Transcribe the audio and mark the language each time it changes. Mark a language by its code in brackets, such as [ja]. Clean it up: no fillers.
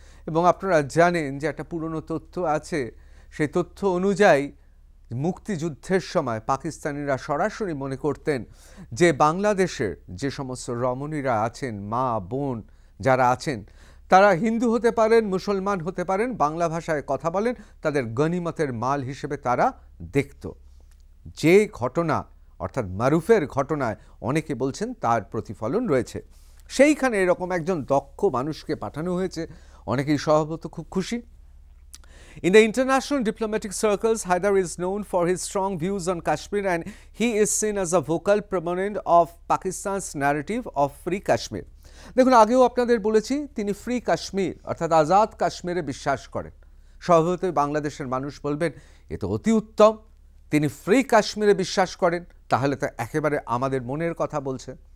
[bn] এবং আপনারা জানেন যে একটা পুরনো তথ্য আছে, সেই তথ্য অনুযায়ী মুক্তিযুদ্ধের সময় পাকিস্তানিরা সরাসরি মনে করতেন যে বাংলাদেশের যে সমস্ত রমণীরা আছেন, মা বোন যারা আছেন, তারা হিন্দু হতে পারেন, মুসলমান হতে পারেন, বাংলা ভাষায় কথা বলেন, তাদের গনিমতের মাল হিসেবে তারা দেখত। যে ঘটনা অর্থাৎ মারুফের ঘটনায় অনেকে বলছেন তার প্রতিফলন রয়েছে। সেইখানে এরকম একজন দক্ষ মানুষকে পাঠানো হয়েছে, অনেকেই স্বভাবত খুব খুশি। [en] In the international diplomatic circles, Haidar is known for his strong views on Kashmir, and he is seen as a vocal proponent of Pakistan's narrative of Free Kashmir. [bn] দেখুন, আগেও আপনাদের বলেছি তিনি ফ্রি কাশ্মীর অর্থাৎ আজাদ কাশ্মীরে বিশ্বাস করেন। স্বভাবতই বাংলাদেশের মানুষ বলবেন এ তো অতি উত্তম, তিনি ফ্রি কাশ্মীরে বিশ্বাস করেন, তাহলে তো একেবারে আমাদের মনের কথা বলছে।